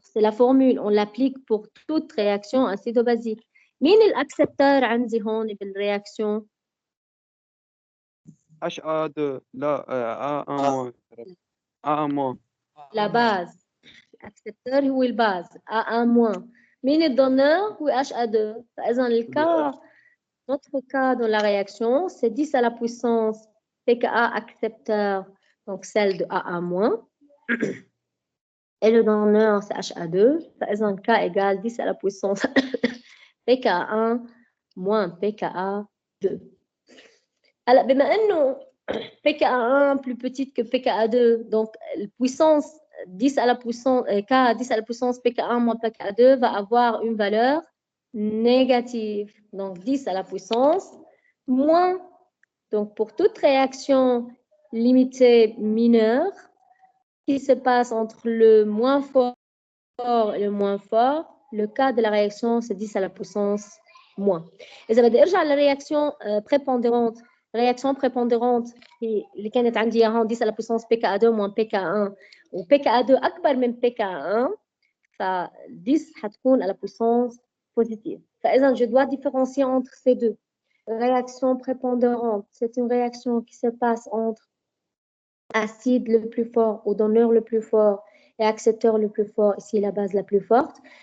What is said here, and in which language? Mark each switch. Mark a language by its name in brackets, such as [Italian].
[French] C'est la formule, on l'applique pour toute réaction acido-basique. [Arabic] مين الأكسبتور عندي هون بالرياكشن؟ HA2 لا A1 A1 [French] La base. [Arabic] L'accepteur هو الباز A1-. مين الدونeur هو HA2. فإذا الكا [French] notre cas dans la réaction c'est 10 à la puissance pKa accepteur, donc celle de AA-. Et le donneur c'est HA2. [Arabic] فإذا [French] K égale 10 à la puissance pKa1 moins pKa2. Alors, بما إنه pKa1 plus petite que pKa2, donc la puissance 10 à la puissance K 10 à la puissance pKa1 moins pKa2 va avoir une valeur négative. Donc 10 à la puissance moins. Donc pour toute réaction limitée mineure qui se passe entre le moins fort et le moins fort, le cas de la réaction c'est 10 à la puissance moins. [Arabic] إذا بدي أرجع للرياكشن prépondérante. [French] réaction prépondérante [Arabic] اللي كانت عندي اياها 10 على puissance pKa2 moins pKa1 و pKa2 أكبر من pKa1 ف 10 حتكون [French] à la puissance positive. [Arabic] فإذا [French] je dois différencier entre ces deux. Réaction prépondérante, c'est une réaction qui se passe entre acide le plus fort ou donneur le plus fort et accepteur le plus fort, ici la base la plus forte.